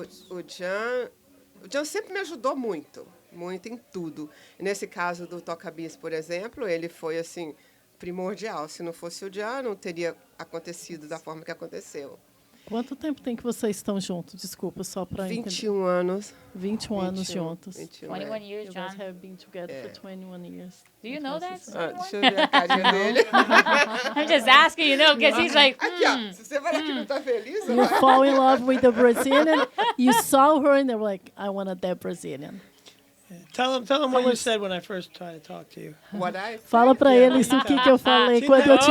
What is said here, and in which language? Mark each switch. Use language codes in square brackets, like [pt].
[pt] O John sempre me ajudou muito, muito em tudo. Nesse caso do Toca Bis, por exemplo, ele foi assim primordial. Se não fosse o John, não teria acontecido da forma que aconteceu. Quanto tempo tem que vocês estão juntos? Desculpa, só para entender. 21 anos. 21 anos juntos. 21, [en] 21 years, You John. guys have been together for 21 years. Do you know that? [pt] Deixa eu ver a carinha dele. [en] I'm just asking, you know, because he's like, [pt] Aqui, ó. Se você falar que não tá feliz, [en] You fall in love with the Brazilian. You saw her and they were like, I want that Brazilian. Tell him what you said when I first tried to talk to you. what I [pt] Fala para eles o que eu falei quando eu te